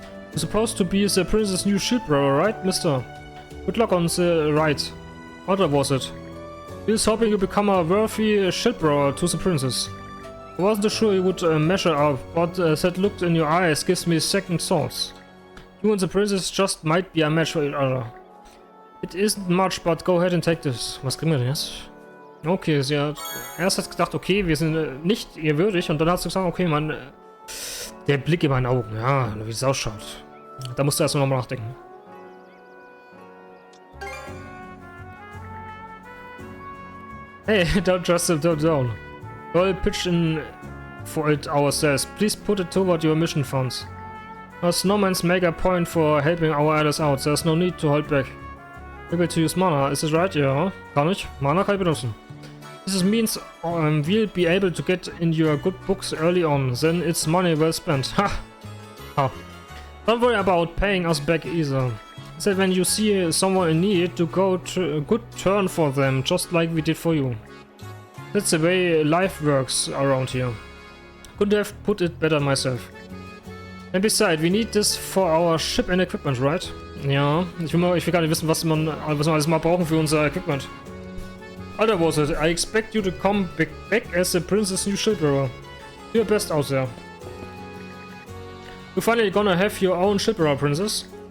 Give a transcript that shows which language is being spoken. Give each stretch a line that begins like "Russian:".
English: You're supposed to be the princess' new shield brother, right, mister? Good luck on the ride. What was it? He was hoping you become a worthy shield brother to the princess. I wasn't sure you would measure up, but that look in your eyes gives me second thoughts. You and the princess just might be a match for each other. It isn't much, but go ahead and take this.
German: Was kriegen wir denn jetzt? Okay, sie hat erst gedacht, okay, wir sind nicht ihr würdig, und dann hat sie gesagt, okay, man, der Blick in meinen Augen, ja, wie es ausschaut. Da musst du erstmal nochmal nachdenken.
English: Hey, don't just sit down. We'll pitch in for it ourselves. Please put it toward your mission funds. Us Normans make a point for helping our allies out. There's no need to hold back. Able to use mana, is this right?
German: Ja, kann ich. Mana kann ich benutzen.
English: This means we'll be able to get in your good books early on. Then it's money well spent. Ha! Ha! Don't worry about paying us back either. Said when you see someone in need, to go to a good turn for them, just like we did for you. That's the way life works around here. Couldn't have put it better myself. And besides, we need this for our ship and equipment, right?
German: Ja, ich will gar nicht wissen, was wir alles mal brauchen für unser Equipment.
English: Alter, was it? I expect you to come back as the princess' new shield bearer. Do your best out there. You're finally gonna have your own shield bearer, princess.